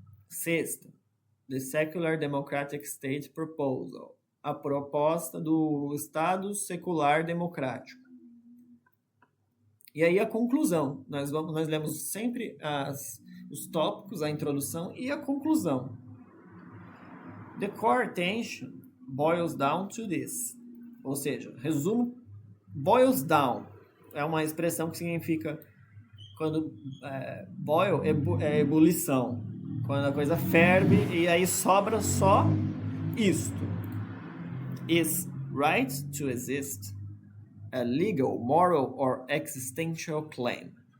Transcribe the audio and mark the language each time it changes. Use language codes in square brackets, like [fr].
[pt] Sexta, [en] the Secular Democratic State Proposal, [pt] a proposta do Estado Secular Democrático. E aí a conclusão, nós lemos sempre os tópicos, a introdução e a conclusão. [en] The core tension boils down to this. [pt] Ou seja, resumo, [en] boils down [pt] é uma expressão que significa quando boil é ebulição, quando a coisa ferve e aí sobra só isto. [en] Is right to exist a legal, moral or existential claim?